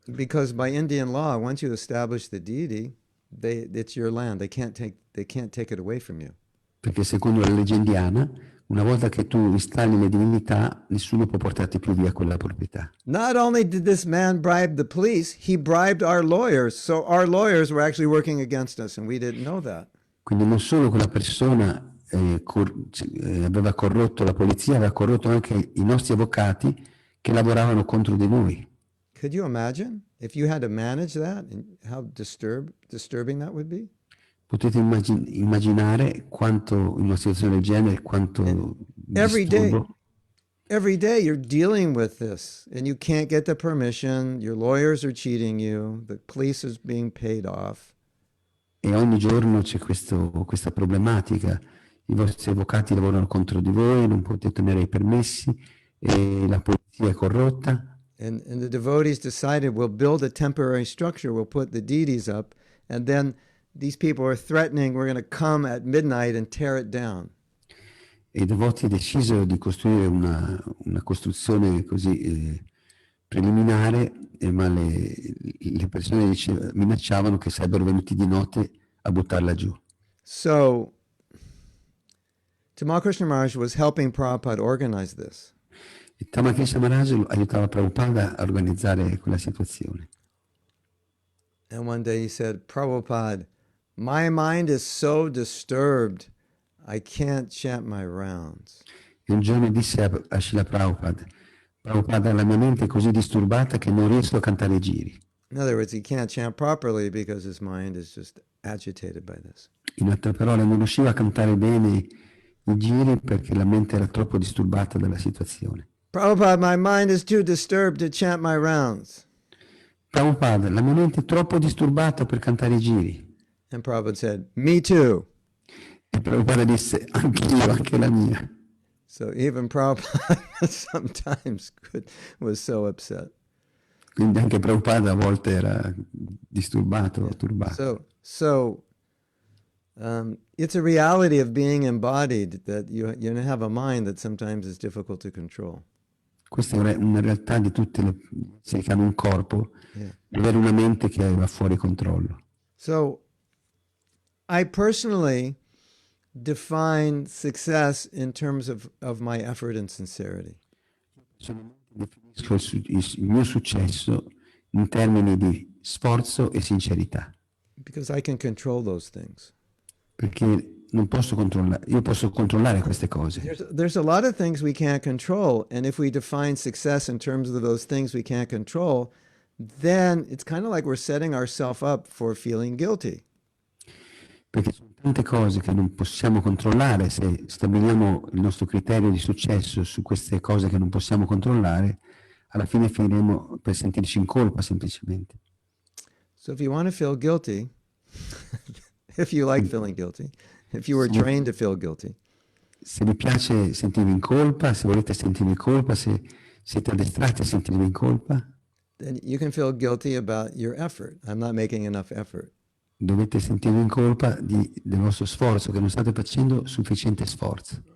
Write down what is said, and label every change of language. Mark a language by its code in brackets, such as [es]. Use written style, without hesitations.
[en] Because by Indian law, once you establish the deity, it's your land. They can't take it away from you. [it] Perché secondo la legge indiana, una volta che tu installi le divinità, nessuno può portarti più via quella proprietà. [en] Not only did this man bribe the police, he bribed our lawyers. So our lawyers were actually working against us, and we didn't know that. [it] Quindi non solo quella persona aveva corrotto la polizia, aveva corrotto anche i nostri avvocati che lavoravano contro di noi. [en] Could you imagine if you had to manage that and how disturbing that would be? [it] Potete immaginare quanto in una situazione del genere, quanto [en] Every [it] disturbo. [en] day you're dealing with this and you can't get the permission, your lawyers are cheating you, the police is being paid off. [it] E ogni giorno c'è questa problematica. I vostri avvocati lavorano contro di voi, non potete ottenere i permessi, e la polizia è corrotta. [en] And the devotees decided, we'll build a temporary structure, we'll put the deities up, and then these people are threatening, we're going to come at midnight and tear it down. [it] E i devoti decisero di costruire una costruzione così preliminare, ma le persone minacciavano che sarebbero venuti di notte a buttarla giù. [en] So, Tamal Krishna Maharaj was helping Prabhupada organize this. [it] E Krishna Maharaj aiutava Prabhupada a organizzare quella situazione. [en] And one day he said, Prabhupada, my mind is so disturbed, I can't chant my rounds. [it] E un giorno disse a Srila Prabhupada, Prabhupada, la mia mente è così disturbata che non riesco a cantare i giri. [en] In other words, he can't chant properly because his mind is just agitated by this. [it] In altre parole, non riusciva a cantare bene i giri perché la mente era troppo disturbata dalla situazione. [en] Prabhupada, my mind is too disturbed to chant my rounds. [it] Prabhupada, la mia mente è troppo disturbata per cantare i giri. [en] And Prabhupada said, me too. [it] E Prabhupada disse, anch'io, anche la mia. [en] So even Prabhupada sometimes was so upset. [it] Quindi anche Prabhupada a volte era disturbato, turbato. [en] So it's a reality of being embodied that you have a mind that sometimes is difficult to control. [it] Questa è una realtà di tutte le persone che hanno un corpo, avere una mente che va fuori controllo. [en] So I personally define success in terms of my effort and sincerity. [it] Definisco il mio successo in termini di sforzo e sincerità. [en] Because I can control those things. [it] Perché non posso controllare, io posso controllare queste cose. [en] There's a lot of things we can't control, and if we define success in terms of those things we can't control, then it's kind of like we're setting ourselves up for feeling guilty. [it] Perché sono tante cose che non possiamo controllare. Se stabiliamo il nostro criterio di successo su queste cose che non possiamo controllare, alla fine finiremo per sentirci in colpa semplicemente. [en] So if you want to feel guilty, if you like feeling guilty, if you were trained to feel guilty, [it] se vi piace sentirvi in colpa, se volete sentirvi in colpa, se siete addestrati a sentirvi in colpa, [en] then you can feel guilty about your effort. I'm not making enough effort. [it] dovete sentirvi in colpa del vostro sforzo, che non state facendo sufficiente sforzo.